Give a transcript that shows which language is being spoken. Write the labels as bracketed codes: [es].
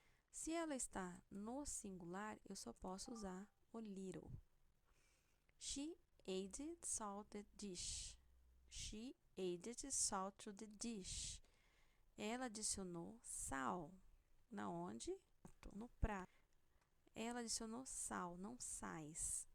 [pt] Se ela está no singular, eu só posso usar o little. [en] She added salt to the dish. She added salt to the dish. [pt] Ela adicionou sal. Na onde? No prato. Ela adicionou sal, não sais.